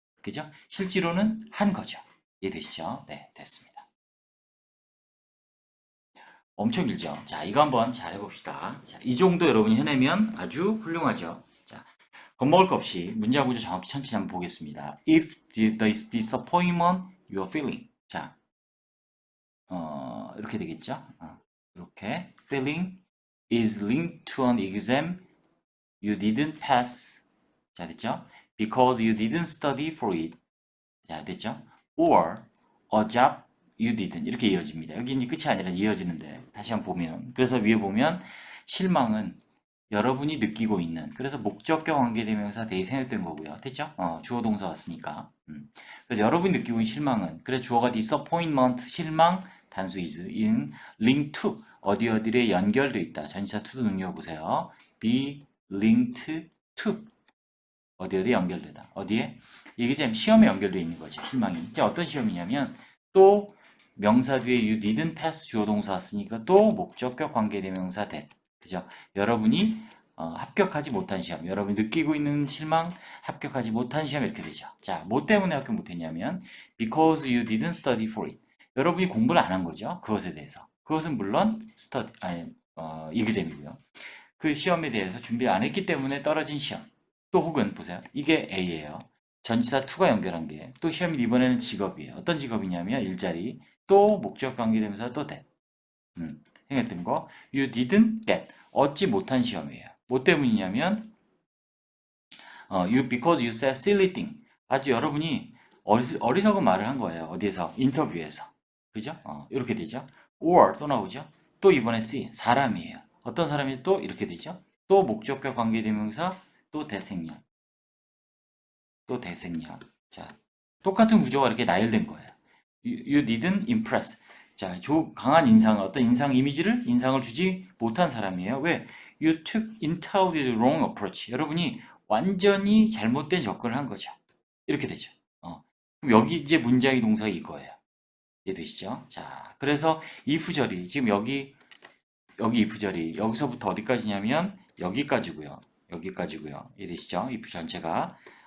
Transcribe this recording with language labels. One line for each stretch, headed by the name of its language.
Korean: 그죠? 실제로는 한 거죠. 이해되시죠? 네, 됐습니다. 엄청 길죠? 자, 이거 한번 잘 해봅시다. 자, 이 정도 여러분이 해내면 아주 훌륭하죠? 자, 겁먹을 것 없이 문장 구조 정확히 천천히 한번 보겠습니다.
English: If this disappointment you are feeling.
Korean: 자, 이렇게 되겠죠? 이렇게.
English: Feeling is linked to an exam you didn't pass.
Korean: 자, 됐죠?
English: Because you didn't study for it.
Korean: 자, 됐죠?
English: Or a job you didn't.
Korean: 이렇게 이어집니다. 여기 이제 끝이 아니라 이어지는데 다시 한번 보면 그래서 위에 보면 실망은 여러분이 느끼고 있는 그래서 목적격 관계대명사 대이 생략된 거고요. 됐죠? 주어 동사 왔으니까. 그래서 여러분이 느끼고 있는 실망은 그래 주어가 disappointment 실망 단수
English: is in link to
Korean: 어디 어디에 연결돼 있다. 전치사 to도 능력보세요.
English: be linked to
Korean: 어디 어디 연결되다. 어디에? 이게 지금 시험에 연결되어 있는 거죠. 실망이. 이제 어떤 시험이냐면 또 명사 뒤에
English: you didn't pass
Korean: 주어 동사 왔으니까 또 목적격 관계대명사
English: that.
Korean: 그죠? 여러분이 합격하지 못한 시험. 여러분이 느끼고 있는 실망, 합격하지 못한 시험 이렇게 되죠. 자, 뭐 때문에 합격 못했냐면
English: because you didn't study for it.
Korean: 여러분이 공부를 안 한 거죠. 그것에 대해서. 그것은 물론 exam이고요. 그 시험에 대해서 준비 안 했기 때문에 떨어진 시험. 또 혹은 보세요. 이게 A예요. 전치사 to가 연결한 게 또 시험이 이번에는 직업이에요. 어떤 직업이냐면 일자리 또 목적 관계되면서 또 that 생각했던 거
English: you didn't get
Korean: 얻지 못한 시험이에요. 뭐 때문이냐면
English: you because you said silly thing
Korean: 아주 여러분이 어리석은 말을 한 거예요. 어디에서? 인터뷰에서. 그죠? 이렇게 되죠. or 또 나오죠. 또 이번에 C 사람이에요. 어떤 사람이 또 이렇게 되죠. 또 목적과 관계대명사 또 대생략. 또 대생략. 자, 똑같은 구조가 이렇게 나열된 거예요.
English: You didn't impress.
Korean: 자, 강한 인상을, 어떤 인상을 주지 못한 사람이에요. 왜?
English: You took entirely the wrong approach.
Korean: 여러분이 완전히 잘못된 접근을 한 거죠. 이렇게 되죠. 그럼 여기 이제 문장의 동사가 이거예요. 이해되시죠? 자, 그래서 if절이, 지금 여기 if절이, 여기서부터 어디까지냐면, 여기까지고요. 여기까지고요. 이해되시죠? if 전체가.